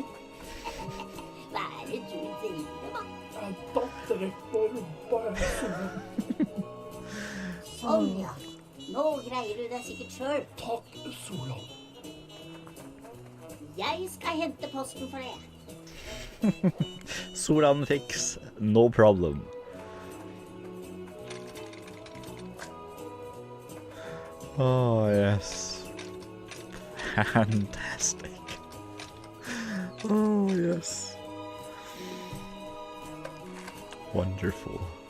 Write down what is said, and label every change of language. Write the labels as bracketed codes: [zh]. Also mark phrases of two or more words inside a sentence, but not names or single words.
[no] Hva er det du driver med? Jeg datt rett på rumpa, jeg, Solan. Sånn, ja. Nå greier du det sikkert selv. Takk, Solan. Jeg skal hente posten for det. [en] Solan fix, no problem. Oh, yes. Fantastic. Oh, yes. Wonderful.